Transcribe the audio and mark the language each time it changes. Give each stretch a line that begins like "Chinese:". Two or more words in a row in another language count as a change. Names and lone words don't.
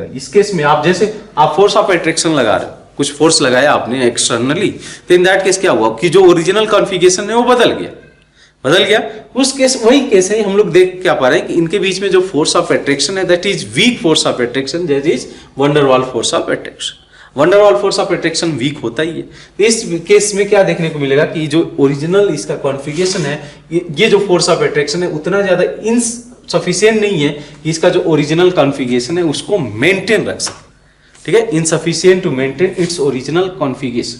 Hindi: इस केस में आप जैसे आप
English: force of attraction
Hindi: लगा रहे हो, कुछ फोर्स लगाया आपने एक्सटर्नली, तो
English: in that case
Hindi: क्या हुआ कि जो
English: original configuration
Hindi: है वो बदल गया। उस केस वही केस है, हम लोग देख क्या पा रहे हैं कि इनके बीच में जो
English: force of attraction
Hindi: है
English: that is weak force of attraction, that is van der Waal force of attraction. van der Waal force of attraction weak
Hindi: होता ही है। तो इस केस में क्या देखने को मिलेगा कि जो ओरिजिनल इसका कॉन्फ़िगरेशन है, ये जो
English: force of attraction
Hindi: है उतना ज्यादा इनसफिशियंट नहीं है कि इसका जो
English: original configuration
Hindi: है उसको मेंटेन रख सके। ठीक है,
English: insufficient to maintain its original configuration.